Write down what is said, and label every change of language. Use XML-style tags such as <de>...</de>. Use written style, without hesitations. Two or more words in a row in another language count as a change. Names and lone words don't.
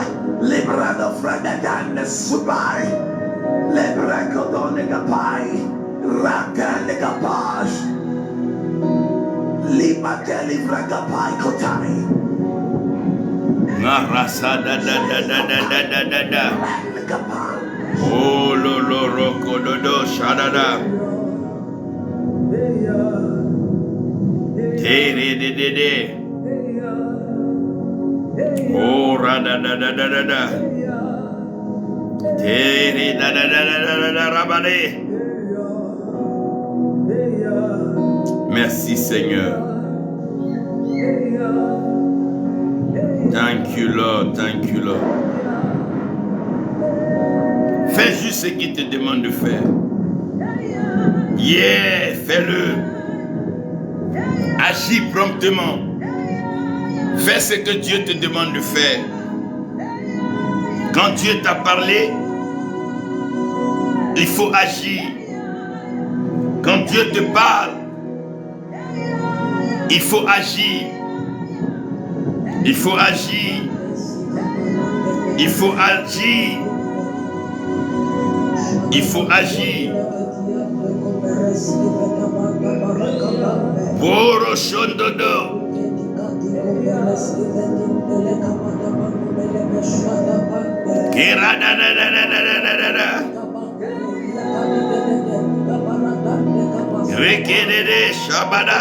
<fr>Librado fradadan subai. Lebrako donegapai. Rakalekapash. Libateli vragapai kotai. Narasa da da da da da da da da da. Oh lo lo roko dodo shadada. Tere de de de. Oh ra da da da da da da. Tere da da da da da da rabade. Merci Seigneur.</fr> <en>Thank you Lord, thank you Lord.</en> <fr>Fais juste ce qu'il te demande de faire. Yeah, fais-le. Agis promptement. Fais ce que Dieu te demande de faire. Quand Dieu t'a parlé, il faut agir. Quand Dieu te parle, il faut agir. Il faut agir. Il faut agir. Il faut agir. Boro shondodo. Kera da da da da da da da da. Rekedede shabada.</fr>